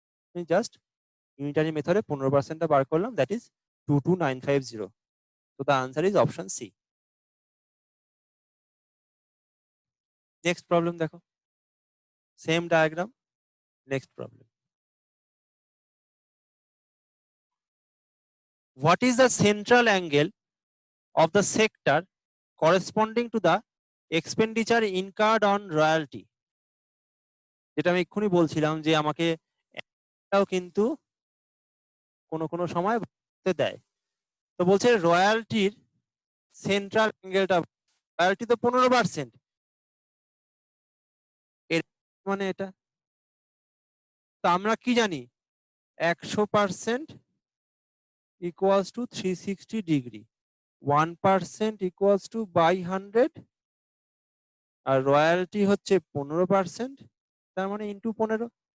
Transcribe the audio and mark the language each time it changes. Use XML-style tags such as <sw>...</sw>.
<bn>আমি just unitary মেথডে 15%টা বার করলাম,</bn> <en>That is 22950। তো the answer is option C. Next problem দেখো, same diagram, next problem. What is the central angle of the sector corresponding to the expenditure incurred on royalty?</en> <bn>যেটা আমি এক্ষুনি বলছিলাম যে আমাকে এটাও কিন্তু কোনো কোনো সময় বলতে দেয়। তো বলছে রয়্যালটির সেন্ট্রাল অ্যাঙ্গেলটা, রয়্যালটি তো 15%, এর মানে এটা তো আমরা কি জানি,</bn> <en>100% equals to 360 degree,</en> <bn>1% equals to by 100, আর royalty হচ্ছে 15%, তার মানে ইন্টু 15।</bn>